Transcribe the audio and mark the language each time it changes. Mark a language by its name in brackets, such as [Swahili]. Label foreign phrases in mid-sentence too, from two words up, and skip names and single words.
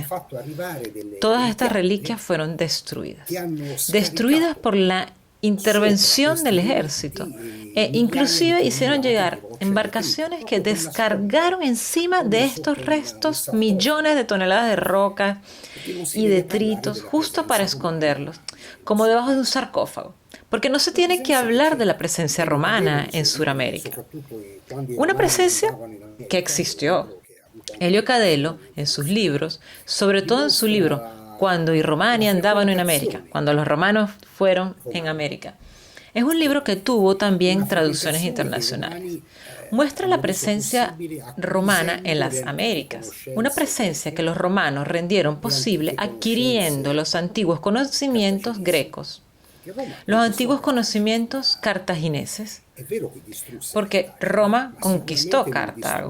[Spanish] Todas estas reliquias fueron destruidas por la intervención del ejército, e inclusive hicieron llegar embarcaciones que descargaron encima de estos restos millones de toneladas de rocas y detritos justo para esconderlos, como debajo de un sarcófago. Porque no se tiene que hablar de la presencia romana en Sudamérica. Una presencia que existió. Elio Cadelo, en sus libros, sobre todo en su libro [Italian] Cuando i Romani andavano in América, [Spanish] cuando los romanos fueron en América, es un libro que tuvo también traducciones internacionales. Muestra la presencia romana en las Américas, una presencia que los romanos rendieron posible adquiriendo los antiguos conocimientos grecos, los antiguos conocimientos cartagineses, porque Roma conquistó Cartago.